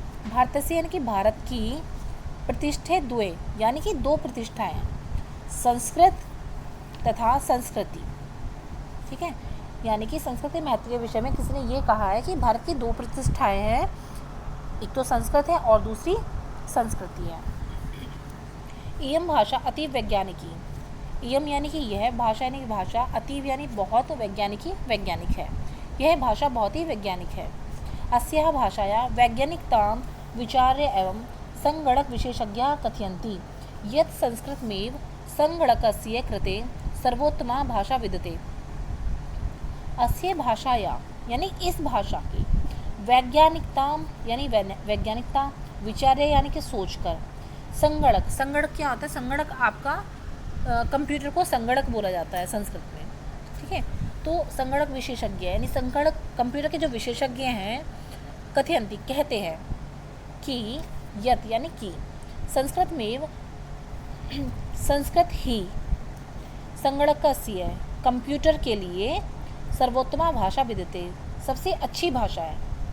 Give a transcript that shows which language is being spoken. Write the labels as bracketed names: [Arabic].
[Hindi] भारतस्य यानी कि भारत की, प्रतिष्ठे द्वे यानी कि दो प्रतिष्ठाएं, संस्कृत तथा संस्कृति, ठीक है, यानी कि संस्कृत के महत्व के विषय में किसी ने ये कहा है कि भारत की दो प्रतिष्ठाएं हैं, एक तो संस्कृत है और दूसरी संस्कृति है। [Sanskrit] इयम भाषा अतीव वैज्ञानिकी, [Hindi] इयम यानी कि यह, भाषा यानी कि भाषा, अतीव यानी बहुत, वैज्ञानिकी वैज्ञानिक है, यह भाषा बहुत ही वैज्ञानिक है। [Sanskrit] अस्याः भाषाया वैज्ञानिकतां विचार्य एवं संगणक विशेषज्ञाः कथयन्ति यत् संस्कृतमेव संगणकस्य कृते सर्वोत्तमा भाषा विद्यते। [Hindi] अस्य भाषाया यानी इस भाषा की, वैज्ञानिकता यानी वैज्ञानिकता, विचार्य यानी कि सोचकर, संगणक, संगणक क्या होता है? संगणक आपका कंप्यूटर को संगणक बोला जाता है संस्कृत में, ठीक है। तो संगणक विशेषज्ञ यानी संगणक कंप्यूटर के जो विशेषज्ञ हैं, कथयन्ति कहते हैं कि यत यानी कि संस्कृत में, संस्कृत ही संगणकस्य कंप्यूटर के लिए सर्वोत्तमा भाषा विद्यते, सबसे अच्छी भाषा है।